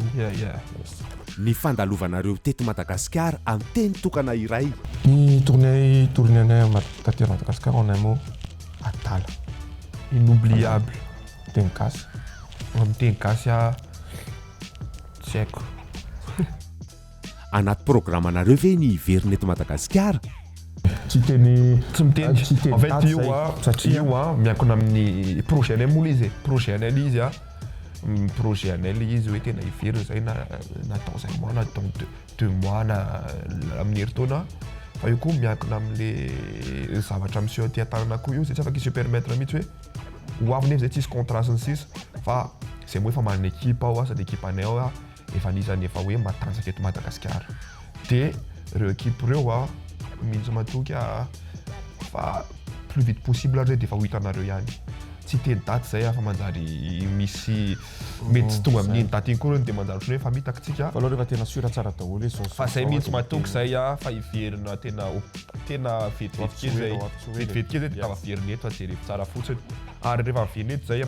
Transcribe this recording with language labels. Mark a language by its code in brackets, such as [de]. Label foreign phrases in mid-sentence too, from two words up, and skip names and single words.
[mg] Ny fandalovanareo teto Madagasikara amin'ny teny tokana iray. Ny tournéanay taty Madagasikara [fr] on a un mot [mg] atala inoubliable teny gasy amin'ny teny gasy tsy haiko. Anaty programmanareo ve ny hiverina eto Madagasikara? Tsy miteny [fr] en fait [mg] io miankina amin'ny projet anay moa izy projet anay izy hoe tena hiverina zay natao zay mois na [fr] dans 2 mois [mg] na amin'ny herintaona fa io koa miankina amin'le zavatra miseho aty an-tanana koa io zay tsy afaka izy permettre mihitsy hoe ho avy nefa zay tsisy contrat sy ny sisa fa zay moa efa manana équipe sady équipe anay efa anisany efa hoe matanjaka eto Madagasikara dia ireo équipe ireo mihitsy matoky fa [fr] plus vite possible [mg] ary dia efa ho hitanareo ihany tsy teny daty zay fa manjary misy mety tsy tonga amin'iny daty iny koa reo dia manjary ohatrany hoe fa mitaka tsika fa aloha rehefa tena sura tsara daholo izy fa zay mihitsy matoky zay fa hiverina tena vetivety kely zay dia tava verina eto fa jerevo tsara fotsiny ary rehefa miverina eto zay